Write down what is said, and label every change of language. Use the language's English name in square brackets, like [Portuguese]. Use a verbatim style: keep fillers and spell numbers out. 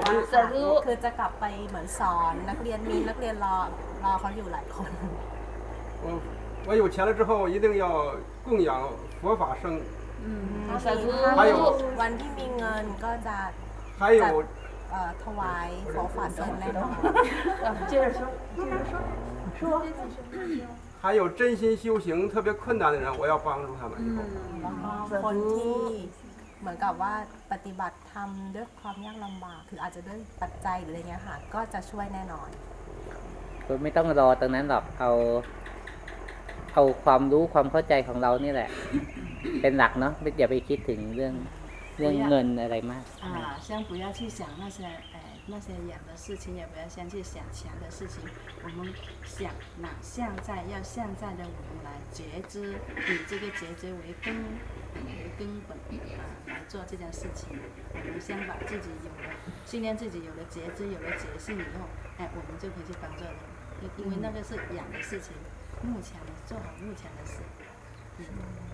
[Thai] จะรู้คือจะกลับไปเหมือนสอนนักเรียนมีนักเรียนรอรอเขาอยู่หลายคน [Chinese] 我我有钱了之后一定要供养佛法僧嗯还有 [Thai] วันที่มีเงินก็จะ [Chinese] 还有 [Thai] 呃ถวาย佛法僧แน่นอน [Chinese] 接着说接着说说还有真心修行特别困难的人我要帮助他们以后 [Thai] คนที่เหมือนกับว่าปฏิบัติธรรมด้วยความยากลำบากคืออาจจะด้วยปัจจัยหรืออะไรเงี้ยค่ะก็จะช่วยแน่นอน ก็ไม่ต้องรอตรงนั้นหรอกเอาเอาความรู้ความเข้าใจของเรานี่แหละ เป็นหลักเนาะอย่าไปคิดถึงเรื่องเรื่องเงินอะไรมาก [Chinese] อ่า先不要去想那些哎那些远的事情也不要先去想钱的事情我们想哪现在要现在的我们来觉知以这个觉知为根为根本啊来做这件事情我们先把自己有了训练自己有了觉知有了觉性以后哎我们就可以去帮助人因为那个是远的事情目前的做好目前的事嗯